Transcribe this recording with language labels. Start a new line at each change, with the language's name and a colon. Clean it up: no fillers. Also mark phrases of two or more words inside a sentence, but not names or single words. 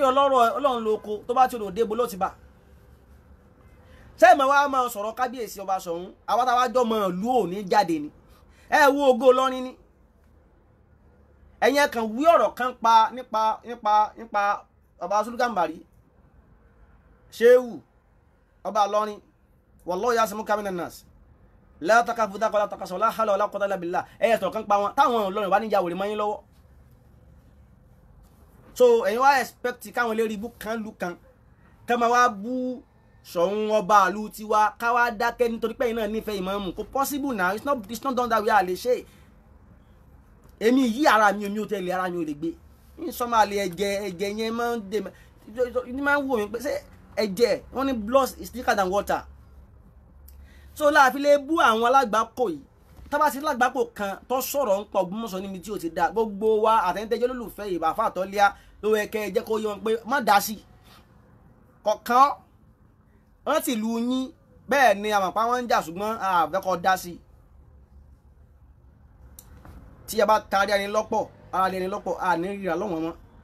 Yoruba: Ọlọ́run lóko tó bá ti rò dé bo ló ti bá sẹ́yìn wa máa sọ̀rọ̀ kábíyèsí ọba Ṣọ̀ún àwọn táwa jọ mọ ìlú òní jáde ni ẹ wo Ògo Ìlọrin ni ẹ̀yin kan wí ọ̀rọ̀ kan pa nípa ọba Sulukambari Ṣéwù ọba Ìlọrin
Arabic: والله يعصمك من الناس لا تخافوا
Yoruba: dákọ̀ látàkàṣọ̀
Arabic: لا حول ولا قوة إلا بالله
Yoruba: ẹ̀yẹ sọ̀rọ̀ kan pa wọn táwọn Ìlọrin wà níjà wòrè mọ́ yín lọ́wọ́ so ẹ̀yin wá expect káwọn ilé ríbú kan lù kan ká máa wá bú Ṣọ̀ún ọba àlù tiwa ká wá dákẹ́ nítorí pé iná nífẹ̀ẹ́ ìmáàmù kò
English: possible now it's not done that way
Yoruba: a lè ṣe èmi yí ara mi omi ò tẹ̀lé ara mi ò lè gbé ní sọ́mà lè ẹ̀jẹ̀ yẹn máa ń dè ní máa ń wò mí pé ṣé ẹ̀jẹ̀ wọ́n ní
English: blood is thicker than water
Yoruba: so láàfin lè bú àwọn alágbàkọ yìí tábà sí alágbàkọ kan tó sọ̀rọ̀ ń pọ̀ Ògbómọ̀ṣọ́ níbi tí ó ti dá gbogbo wa àtẹ̀yìntẹ́jọ́ lólùfẹ́ ìbá fàtọ́líà ló yẹ kẹ́ ẹ jẹ́ kó yé wọn pé má dá sí kọ̀ọ̀kan wọ́n ti lu yín bẹ́ẹ̀ ni àmọ̀pá wọn ń jà ṣùgbọ́n àbẹ́kọ̀ dá sí tí a bá taari ẹni lọ́pọ̀ ara ẹni lọ́pọ̀ àní ríra lọ́wọ́n mọ́.